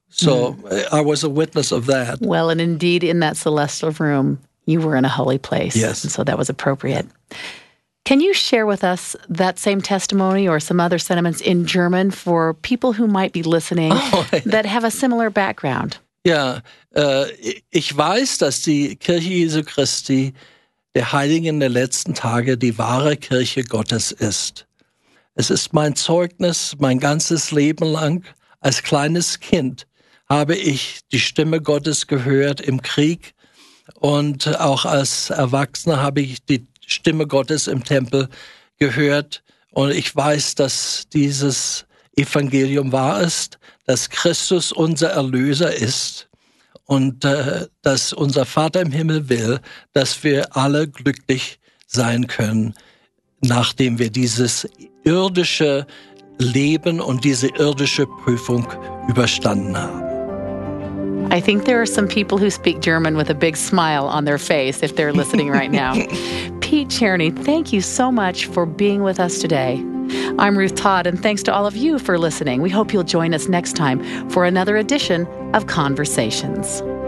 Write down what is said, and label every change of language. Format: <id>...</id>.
<en>So I was a witness of that. Well, and indeed, in that celestial room, you were in a holy place. Yes. And so that was appropriate. Can you share with us that same testimony or some other sentiments in German for people who might be listening that have a similar background?</en> <de>Ja, ich weiß, dass die Kirche Jesu Christi der Heiligen der letzten Tage die wahre Kirche Gottes ist. Es ist mein Zeugnis, mein ganzes Leben lang als kleines Kind habe ich die Stimme Gottes gehört im Krieg und auch als Erwachsener habe ich die Stimme Gottes im Tempel gehört. Und ich weiß, dass dieses Evangelium wahr ist, dass Christus unser Erlöser ist und dass unser Vater im Himmel will, dass wir alle glücklich sein können, nachdem wir dieses irdische Leben und diese irdische Prüfung überstanden haben.</de> <en>I think there are some people who speak German with a big smile on their face if they're listening right now. Pete Cherney, thank you so much for being with us today. I'm Ruth Todd, and thanks to all of you for listening. We hope you'll join us next time for another edition of Conversations.</en>